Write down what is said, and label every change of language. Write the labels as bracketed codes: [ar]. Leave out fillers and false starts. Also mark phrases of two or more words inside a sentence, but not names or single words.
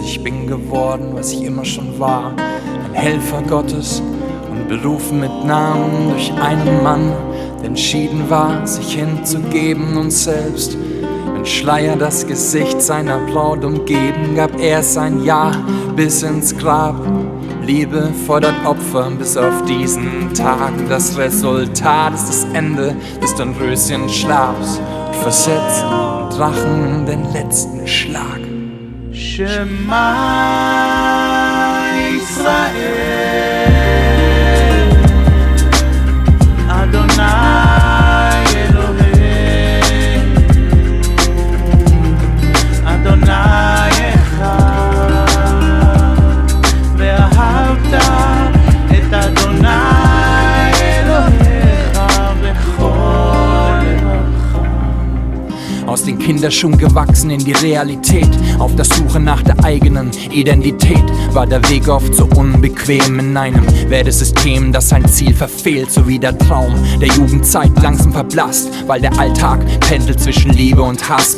[de] Ich bin geworden, was ich immer schon war, ein Helfer Gottes und berufen mit Namen durch einen Mann, der entschieden war, sich hinzugeben und selbst ein Schleier das Gesicht seiner Braut umgeben, gab er sein Ja bis ins Grab. Liebe fordert Opfer bis auf diesen Tag. Das Resultat ist das Ende des Dornröschenschlafs und versetzt den Drachen den letzten Schlag. [he] שמע ישראל, אדוני אלוהים, אדוני אחד, ואהבת את אדוני אלוהיך בכל לבבך. [de] Aus den Kinderschuhen gewachsen in die Realität, auf der Suche nach der eigenen Identität, war der Weg oft so unbequem in einem Wertesystem, das sein Ziel verfehlt, so wie der Traum der Jugendzeit langsam verblasst, weil der Alltag pendelt zwischen Liebe und Hass.